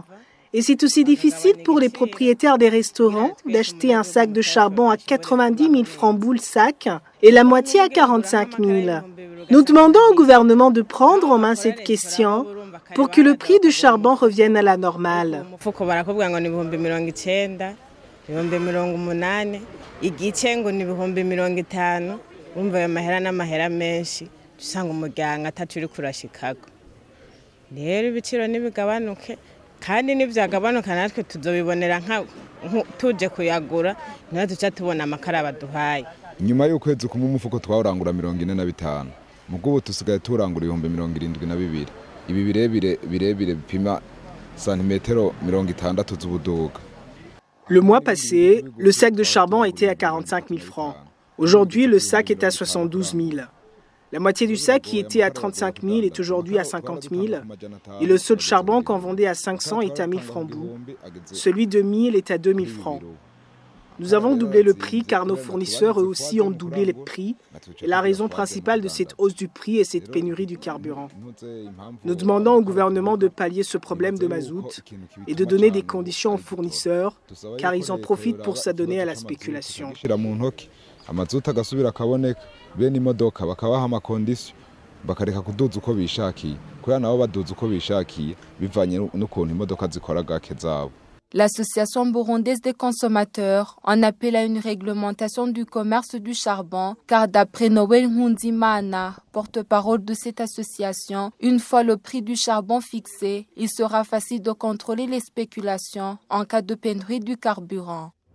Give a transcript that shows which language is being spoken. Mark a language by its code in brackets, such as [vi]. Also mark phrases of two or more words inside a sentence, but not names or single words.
[fr] Et c'est aussi difficile pour les propriétaires des restaurants d'acheter un sac de charbon à 90 000 francs bout le sac et la moitié à 45 000. Nous demandons au gouvernement de prendre en main cette question pour que le prix du charbon revienne à la normale. [rn] kandi nivyagabanuka natwe tuzobibonera nka tuje kuyagura niho duca tubona amakara baduhaye. Nyuma y'ukwezi kumwe umufuko twawurangura 45 mugubu tusigaye turangura 72. Ibi birebire bipima santimetero 60 z'ubuduga. [fr] Le mois passé, le sac de charbon était à 45 000 francs. Aujourd'hui, le sac est à 72 000. La moitié du sac qui était à 35 000 est aujourd'hui à 50 000. Et le seau de charbon qu'on vendait à 500 est à 1000 francs bout. Celui de 1000 est à 2000 francs. Nous avons doublé le prix car nos fournisseurs eux aussi ont doublé les prix. Et la raison principale de cette hausse du prix est cette pénurie du carburant. Nous demandons au gouvernement de pallier ce problème de mazout et de donner des conditions aux fournisseurs car ils en profitent pour s'adonner à la spéculation. [rn] Amazuta agasubira kaboneka bene imodoka bakabaha amakondisyo bakareka kuduza uko bishakiye kuya nabo baduza uko bishakiye bivanye n'ukuntu imodoka zikora gake zabo. [fr] L'Association burundaise des consommateurs en appelle à une réglementation du commerce du charbon, car d'après Noël Nkundimana, porte-parole de cette association, une fois le prix du charbon fixé, il sera facile de contrôler les spéculations en cas de pénurie du carburant.